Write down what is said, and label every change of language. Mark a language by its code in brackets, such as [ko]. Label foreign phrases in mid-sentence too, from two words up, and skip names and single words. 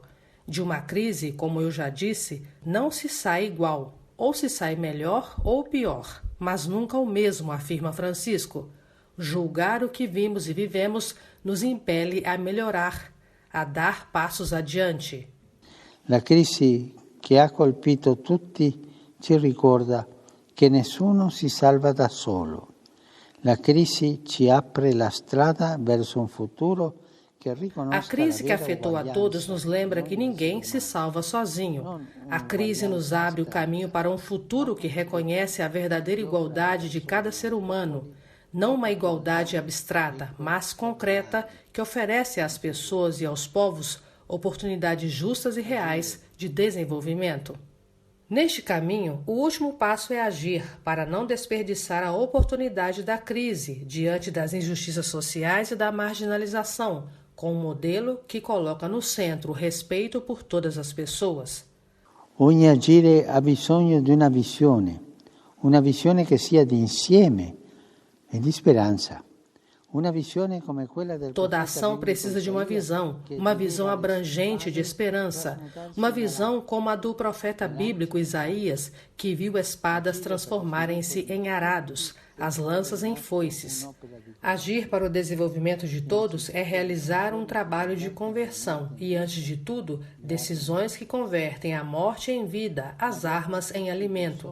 [pt] De uma crise, como eu já disse, não se sai igual, ou se sai melhor ou pior, mas nunca o mesmo, afirma Francisco. Julgar o que vimos e vivemos nos impele a melhorar, a dar passos adiante. [it] La crisi che ha colpito tutti ci ricorda che nessuno si salva da solo. La crisi ci apre la strada verso un futuro. [pt] A crise que afetou a todos nos lembra que ninguém se salva sozinho. A crise nos abre o caminho para um futuro que reconhece a verdadeira igualdade de cada ser humano. Não uma igualdade abstrata, mas concreta, que oferece às pessoas e aos povos oportunidades justas e reais de desenvolvimento. Neste caminho, o último passo é agir para não desperdiçar a oportunidade da crise diante das injustiças sociais e da marginalização, com um modelo que coloca no centro o respeito por todas as pessoas. [it] Ogni agire ha bisogno di una visione che sia di insieme e di speranza. [pt] Toda ação precisa de uma visão abrangente de esperança, uma visão como a do profeta bíblico Isaías, que viu espadas transformarem-se em arados, as lanças em foices. Agir para o desenvolvimento de todos é realizar um trabalho de conversão e, antes de tudo, decisões que convertem a morte em vida, as armas em alimento.